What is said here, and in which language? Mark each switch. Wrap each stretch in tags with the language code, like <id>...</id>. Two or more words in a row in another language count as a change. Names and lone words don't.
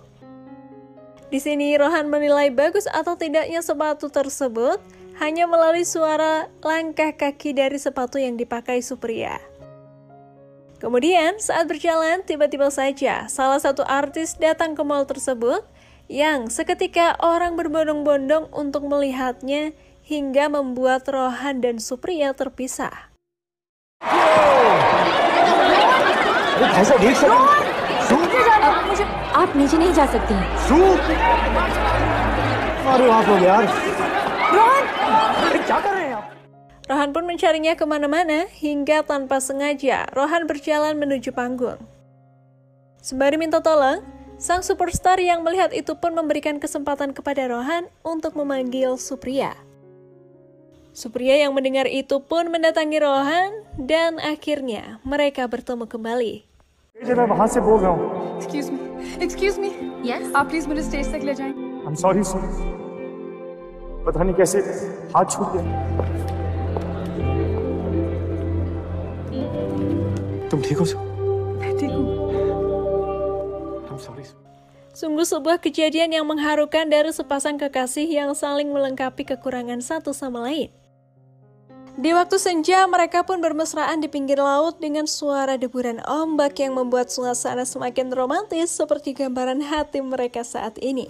<id>Di sini Rohan menilai bagus atau tidaknya sepatu tersebut hanya melalui suara langkah kaki dari sepatu yang dipakai Supriya. Kemudian saat berjalan tiba-tiba saja salah satu artis datang ke mall tersebut yang seketika orang berbondong-bondong untuk melihatnya hingga membuat Rohan dan Supriya terpisah.</id> <hi>ऐसा देख सकते मुझे आप नीचे नहीं जा सकती हैं। अरे आप लोग यार, रोहन! क्या कर रहे हैं आप?</hi> <id>Rohan pun mencarinya kemana-mana hingga tanpa sengaja Rohan berjalan menuju panggung. Sembari minta tolong, sang superstar yang melihat itu pun memberikan kesempatan kepada Rohan untuk memanggil Supriya. Supriya yang mendengar itu pun mendatangi Rohan dan akhirnya mereka bertemu kembali.</id> <en>Excuse me. Yes.</en> <hi>आप प्लीज मुझे स्टेज तक ले जाएं।</hi> <en>I'm sorry sir.</en> <hi>पता नहीं कैसे हाथ छूट गया। तुम ठीक हो सर? मैं ठीक हूँ।</hi> <en>I'm sorry sir.</en> <id>Sungguh sebuah kejadian yang mengharukan dari sepasang kekasih yang saling melengkapi kekurangan satu sama lain. Di waktu senja, mereka pun bermesraan di pinggir laut dengan suara deburan ombak yang membuat suasana semakin romantis seperti gambaran hati mereka saat ini.</id>